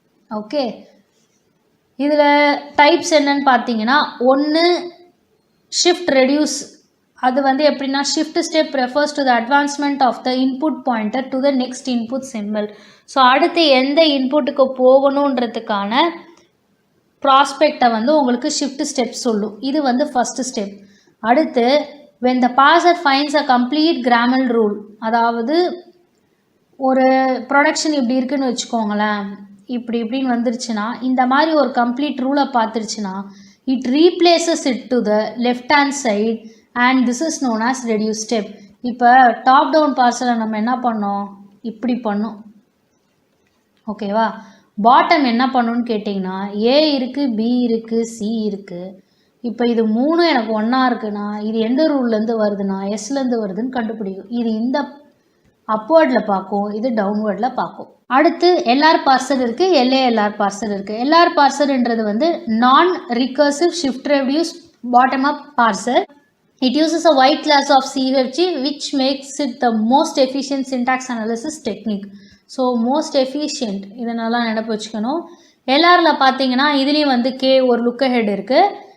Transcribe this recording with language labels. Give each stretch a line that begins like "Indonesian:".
Tamil: Okay, இதில் types என்னன்னு பார்த்தீங்கன்னா, ஒன்று ஷிஃப்ட் ரெடியூஸ். அது வந்து எப்படின்னா,
English: Shift step refers to the advancement of the input pointer to the next input symbol.
Tamil: So அடுத்து எந்த இன்புட்டுக்கு போகணுன்றதுக்கான ப்ராஸ்பெக்டை வந்து உங்களுக்கு ஷிஃப்ட் ஸ்டெப் சொல்லும். இது வந்து ஃபஸ்ட்டு ஸ்டெப். அடுத்து
English: when the parser finds a complete grammar rule,
Tamil: அதாவது ஒரு ப்ரொடக்ஷன் இப்படி இருக்குன்னு வச்சுக்கோங்களேன், இப்படின்னு வந்துருச்சுன்னா, இந்த மாதிரி ஒரு கம்ப்ளீட் ரூலை பார்த்துருச்சுன்னா
English: it replaces it to the left hand side and this is known as reduce step.
Tamil: இப்போ டாப் டவுன் பார்சலை நம்ம என்ன பண்ணோம், இப்படி பண்ணோம். ஓகேவா, பாட்டம் என்ன பண்ணணும்னு கேட்டிங்கன்னா, A இருக்குது, B இருக்குது, C இருக்குது. இப்போ இது 3 எனக்கு ஒன்றா இருக்குன்னா இது எந்த ரூல்லேருந்து வருதுன்னா எஸ்லேருந்து வருதுன்னு கண்டுபிடிக்கும். இது இந்த அப்வர்டில் பார்க்கும், இது டவுன்வர்டில் பார்க்கும். அடுத்து எல்ஆர் பார்சர் இருக்குது, எல்ஏஎல்ஆர் பார்சர் இருக்குது. எல்ஆர் பார்சர்ன்றது வந்து நான் recursive shift reduce bottom up parser.
English: It uses a wide class of CFG which makes it the most efficient syntax analysis technique. So most efficient,
Tamil: இதை நல்லா நினைப்பு வச்சுக்கணும். எல்ஆரில் பார்த்தீங்கன்னா இதுலேயும் வந்து கே ஒரு லுக் ஹெட் இருக்குது.